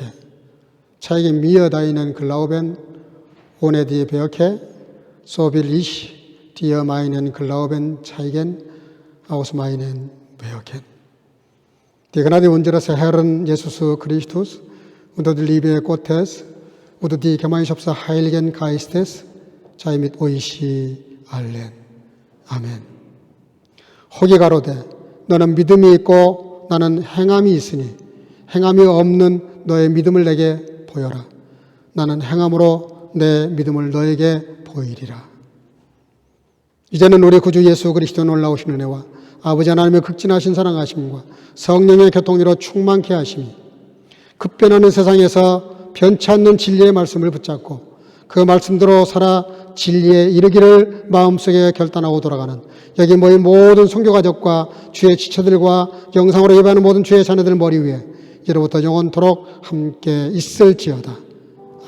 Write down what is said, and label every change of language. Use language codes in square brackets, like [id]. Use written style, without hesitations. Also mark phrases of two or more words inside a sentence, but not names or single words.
[de] Zeige mir deinen Glauben ohne die Werke, so will ich dir meinen Glauben zeigen aus meinen Werken. Die Gnade unseres Herrn Jesus Christus und die Liebe Gottes und die Gemeinschaft des Heiligen Geistes sei mit euch allen. [ko] 아멘. 혹이 가로되 너는 믿음이 있고 나는 행함이 있으니 행함이 없는 너의 믿음을 내게 보여라. 나는 행함으로 내 믿음을 너에게 보이리라. 이제는 우리 구주 예수 그리스도 놀라우신 은혜와 아버지 하나님의 극진하신 사랑하심과 성령의 교통으로 충만케 하심이 급변하는 세상에서 변치 않는 진리의 말씀을 붙잡고 그 말씀대로 살아 진리에 이르기를 마음속에 결단하고 돌아가는 여기 모인 모든 선교가족과 주의 지체들과 영상으로 예배하는 모든 주의 자녀들 머리 위에 이제로부터 영원토록 함께 있을지어다.